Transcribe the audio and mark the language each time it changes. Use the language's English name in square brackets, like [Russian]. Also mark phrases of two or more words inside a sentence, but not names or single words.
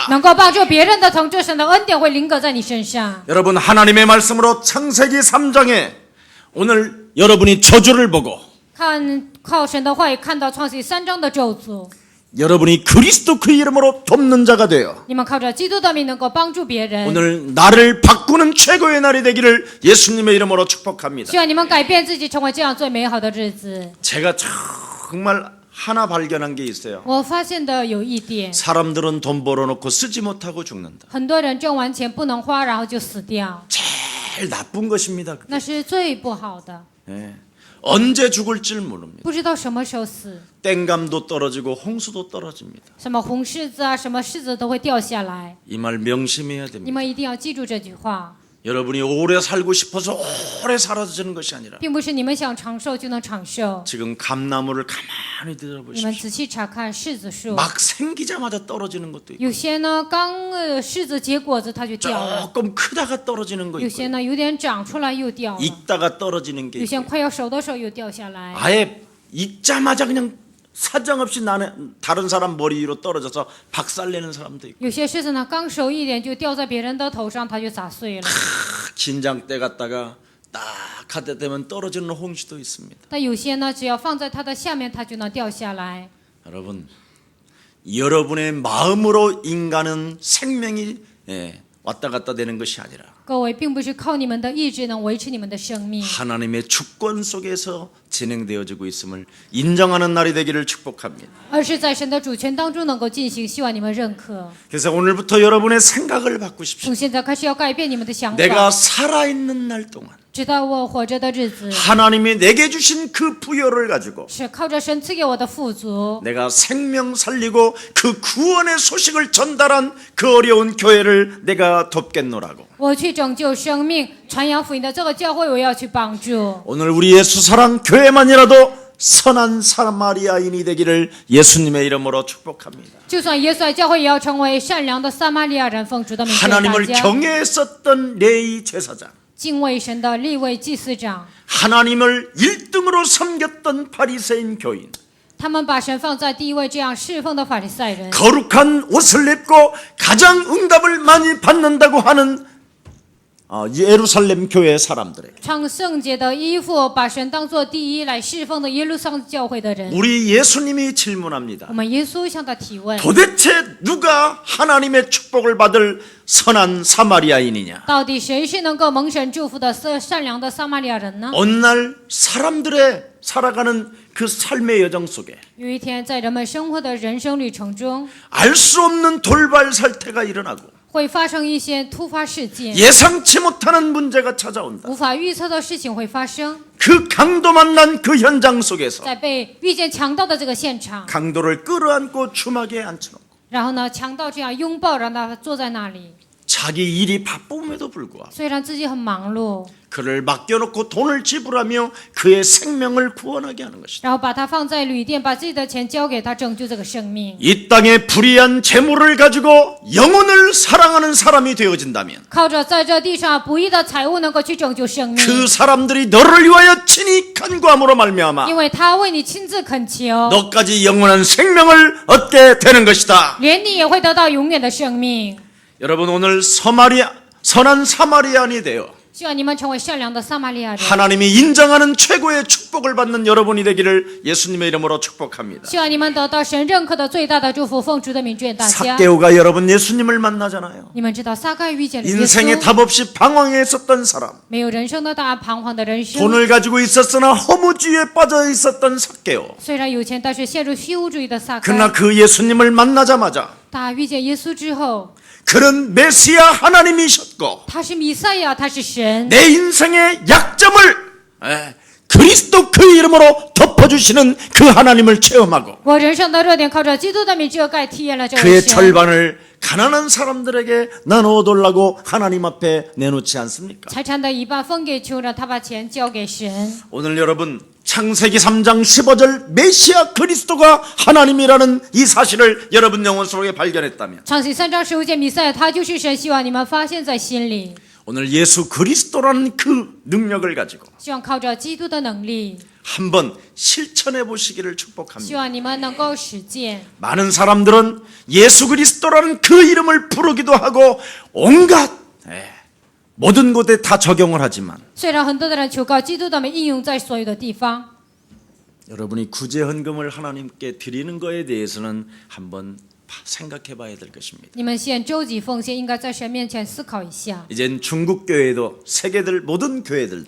[Chinese] 能够帮助别人的同志，神的恩典会临格在你身上。 [Korean] 여러분, 하나님의 말씀으로 창세기 3장에 오늘 여러분이 저주를 보고 [Chinese] 靠神的话语看到创世记3章的咒诅， [Korean] 여러분이 그리스도 그 이름으로 돕는 자가 되어 [Chinese] 你们靠着基督的名能够帮助别人。 [Korean] 오늘 나를 바꾸는 최고의 날이 되기를 예수님의 이름으로 축복합니다. [Chinese] 希望你们改变自己，成为这样最美好的日子。 [Korean] 제가 정말 하나 발견한 게 있어요. [Chinese] 我发现的有一点， [Korean] 사람들은 돈 벌어놓고 쓰지 못하고 죽는다. [Chinese] 很多人挣完钱不能花，然后就死掉， [Korean] 제일 나쁜 것입니다. [Chinese] 那是最不好的。 [Korean] 예. 언제 죽을지 모릅니다. [Chinese] 不知道什么时候死， [Korean] 땡감도 떨어지고 홍수도 떨어집니다. [Chinese] 什么红柿子啊，什么柿子都会掉下来。 [Korean] 이 말 명심해야 [Chinese] 你 [Korean] 됩니다. [Chinese] 们一定要记住这句话， [Korean] 여러분이 오래 살고 싶어서 오래 살아주는 것이 아니라 [Chinese] 并不是你们想长寿就能长寿。 [Korean] 지금 감나무를 가만히 [Chinese] 你们 [Korean] 들여다보십시오. [Chinese] 仔细查看柿子树， [Korean] 막 생기자마자 떨어지는 것도 있고 [Chinese] 有些呢刚柿子结果子它就掉了， [Korean] 조금 크다가 떨어지는 거 [Chinese] 有些 [Korean] 있고 [Chinese] 呢有点长出来又掉了， [Korean] 익다가 떨어지는 게 [Chinese] 有些 [Korean] 있고 [Chinese] 快要熟的时候又掉下来。 [Korean] 아예 익자마자 그냥 사정없이 다른 사람 머리 위로 떨어져서 박살내는 사람도 있고 [Chinese] 有些柿子呢刚熟一点就掉在别人的头上，它就砸碎了。 [Korean] 긴장때 갔다가 딱 하다 되면 떨어지는 홍시도 있습니다. [Chinese] 但有些呢只要放在它的下面，它就能掉下来。 [Korean] 여러분, 여러분의 마음으로 인간은 생명이 왔다 갔다 되는 것이 아니라 [Chinese] 各位，并不是靠你们的意志能维持你们的生命， [Korean] 하나님의 주권 속에서 진행되어지고 있음을 인정하는 날이 되기를 축복합니다. [Chinese] 而是在神的主权当中能够进行。希望你们认可。 [Korean] 그래서 오늘부터 여러분의 생각을 바꾸십시오. [Chinese] 从现在开始要改变你们的想 [Korean] 내가 [Chinese] 法， [Korean] 살아있는 날 동안 [Chinese] 直到我活着的日子， [Korean] 하나님이 내게 주신 그 부여를 가지고 [Chinese] 是靠着神赐给我的富足， [Korean] 내가 생명 살리고 그 구원의 소식을 전달한 그 어려운 교회를 내가 돕겠노라고. [Chinese] 我去拯救生命、传扬福音的这个教会，我要去帮助。 [Korean] 오늘 우리 예수사랑 교회만이라도 선한 사마리아인이 되기를 예수님의 이름으로 축복합니다. [Chinese] 就算耶稣爱教会，也要成为善良的撒玛利亚人。奉主的名劝大 [Korean] 하나님을 [Chinese] 家， [Korean] 경외했었던 레위 제사장, [Chinese] 敬畏神的立位祭司长， [Korean] 하나님을 1등으로 섬겼던 바리새인 교인, [Chinese] 他们把神放在第一位，这样侍奉的法利赛人， [Korean] 거룩한 옷을 입고 가장 응답을 많이 받는다고 하는 예루살렘 교회 사람들에게 [Chinese] 穿圣洁的衣服，把神当作第一来侍奉的耶路撒冷教会的人， [Korean] 우리 예수님이 질문합니다. [Chinese] 我们耶稣向他提问： [Korean] 도대체 누가 하나님의 축복을 받을 선한 사마리아인이냐? [Chinese] 到底谁是能够蒙神祝福的善良的撒玛利亚人呢？ [Korean] 어느 날 사람들의 살아가는 그 삶의 여정 속에 [Chinese] 有一天，在人们生活的人生旅程中， [Korean] 알 수 없는 돌발 살태가 일어나고 [Chinese] 会发生一些突发事件， [Korean] 예상치 못하는 문제가 찾아온다. [Chinese] 无法预测的事情会发生。 [Korean] 그 강도 만난 그 현장 속에서 [Chinese] 在被遇见强盗的这个现场， [Korean] 강도를 끌어안고 주막에 앉혀놓고 [Chinese] 然后呢，强盗这样拥抱，让他坐在那里。 [Korean] 자기 일이 바쁨에도 불구하고 [Chinese] 虽然自己很忙碌， [Korean] 그를 맡겨놓고 돈을 지불하며 그의 생명을 구원하게 하는 것이다. [Chinese] 然后把他放在旅店，把自己的钱交给他，拯救这个生命。 [Korean] 이 땅에 불의한 재물을 가지고 영혼을 사랑하는 사람이 되어진다면 [Chinese] 靠着在这地上不义的财物能够去拯救生命， [Korean] 그 사람들이 너를 위하여 친히 간구함으로 말미암아 [Chinese] 因为他为你亲自恳求， [Korean] 너까지 영원한 생명을 얻게 되는 것이다. [Chinese] 连你也会得到永远的生命。 [Korean] 여러분, 오늘 선한 사마리아인이 되어 [Chinese] 希望你们成为善良的撒玛利亚人。 [Korean] 하나님이 인정하는 최고의 축복을 받는 여러분이 되기를 예수님의 이름으로 축복합니다. [Chinese] 希望你们得到神认可的最大的祝福。奉主的名祝愿大家。 [Korean] 삭개오가 여러분 예수님을 만나잖아요. [Chinese] 你们知道撒该遇见了耶 [Korean] 인생에 [Chinese] 稣， [Korean] 답 없이 방황해 있었던 사람, [Chinese] 没有人生的答案，彷徨的人生。 [Korean] 돈을 가지고 있었으나 허무주의에 빠져 있었던 삭개오. [Chinese] 虽然有钱，但是陷入虚无主义的撒 [Korean] 그러나 [Chinese] 该。 [Korean] 그 예수님을 만나자마자 [Chinese] 他遇见耶稣之后， [Korean] 그는 메시아 하나님이셨고 [Chinese] 他是弥赛亚，他是神。 [Korean] 내 인생의 약점을 그리스도 그 이름으로 덮어주시는 그 하나님을 체험하고 [Chinese] 我人生的热点靠着基督的名遮盖，体验了这位 [Korean] 그의 [Chinese] 神。 [Korean] 절반을 가난한 사람들에게 나누어달라고 하나님 앞에 내놓지 않습니까? [Chinese] 财产的一半分给穷人，他把钱交给神。 [Korean] 오늘 여러분 창세기 3장 15절 메시아 그리스도가 하나님이라는 이 사실을 여러분 영혼 속에 발견했다면 [Chinese] 创世3章15节，弥赛亚他就是神，希望你们发现在心里。 [Korean] 오늘 예수 그리스도라는 그 능력을 가지고 [Chinese] 希望靠着基督的能力， [Korean] 한번 실천해 보시기를 [Chinese] 希 [Korean] 축복합니다. [Chinese] 望你们能够实践。 [Korean] 많은 사람들은 예수 그리스도라는 그 이름을 부르기도 하고 온갖 모든 곳에 다 적용을 하지만 [Chinese] 虽然很多的人求告基督的名应用在所有的地方， [Korean] 여러분이 구제 헌금을 하나님께 드리는 거에 대해서는 한번 생각해 봐야 될 것입니다. [Chinese] 你们献周济奉献，应该在神面前思考一下。 [Korean] 이젠 중국 교회도 세계들 모든 교회들도